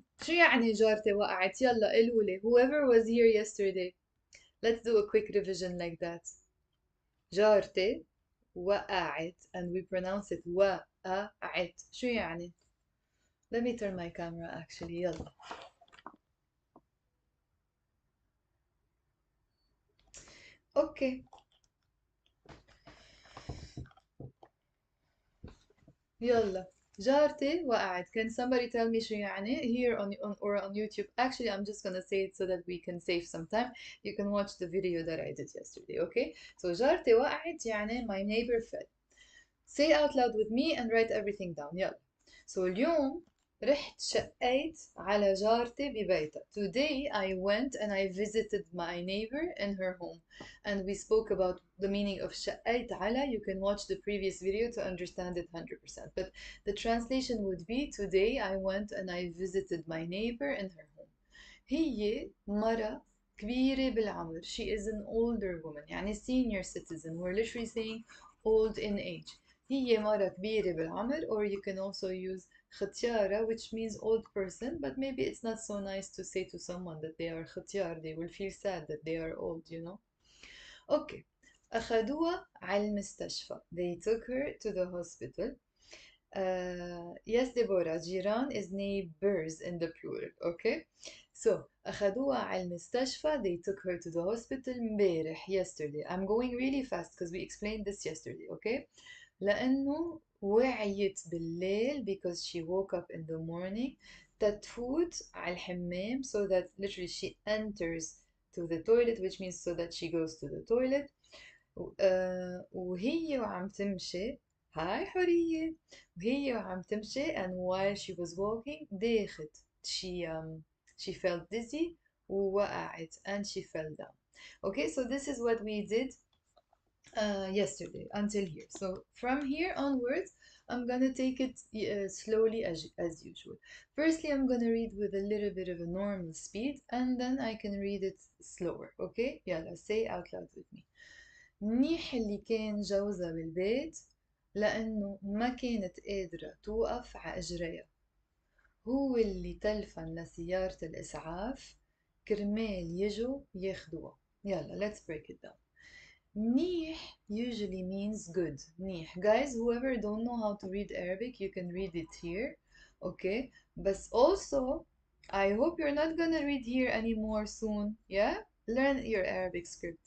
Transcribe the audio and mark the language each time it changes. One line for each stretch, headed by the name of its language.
Arabic: شو يعني جارتي وقعت؟ يلا قولوا لي.
English: Whoever was here yesterday. Let's do a quick revision like that.
Arabic: جارتي وقعت.
English: And we pronounce it وقعت.
Arabic: شو يعني؟
English: Let me turn my camera actually.
Arabic: يلا.
English: Okay.
Arabic: يلا جارتي وقعت.
English: Can somebody tell me
Arabic: شو يعني
English: here on or on YouTube? Actually, I'm just gonna say it so that we can save some time. You can watch the video that I did yesterday, okay? So
Arabic: جارتي وقعت يعني
English: my neighbor fell. Say out loud with me and write everything down.
Arabic: يلا. So اليوم رحت شقيت على جارتي ببيتها.
English: Today I went and I visited my neighbor in her home. And we spoke about the meaning of
Arabic: شقيت على.
English: You can watch the previous video to understand it 100%. But the translation would be today I went and I visited my neighbor in her home.
Arabic: هي مرة كبيرة بالعمر.
English: She is an older woman.
Arabic: يعني
English: senior citizen. We're literally saying old in age.
Arabic: هي مرة كبيرة بالعمر,
English: or you can also use ختيارة, which means old person, but maybe it's not so nice to say to someone that they are ختيار. They will feel sad that they are old, you know.
Arabic: Okay. أخدوها على المستشفى.
English: They took her to the hospital. Yes, Deborah, جيران is neighbors in the plural, okay?
Arabic: So, أخدوها على المستشفى.
English: They took her to the hospital امبارح, yesterday. I'm going really fast because we explained this yesterday, okay?
Arabic: لأنه وعيت بالليل
English: because she woke up in the morning
Arabic: تتفوت على الحمام
English: so that literally she enters to the toilet, which means so that she goes to the toilet.
Arabic: وهي وعم تمشي. هاي حورية. وهي وعم تمشي
English: and while she was walking
Arabic: داخت.
English: She felt dizzy
Arabic: ووقعت
English: and she fell down. Okay, so this is what we did yesterday until here. So from here onwards, I'm gonna take it slowly as usual. Firstly, I'm gonna read with a little bit of a normal speed, and then I can read it slower. Okay? يلا say out loud with me.
Arabic: منيح اللي كان جوزها بالبيت لأنه ما كانت قادرة توقف ع إجريها. هو اللي تلفن لسيارة الإسعاف كرمال يجوا ياخدوها.
English: يلا let's break it down. منيح usually means good.
Arabic: منيح.
English: Guys, whoever don't know how to read Arabic, you can read it here. Okay? But also, I hope you're not gonna read here anymore soon. Yeah? Learn your Arabic script.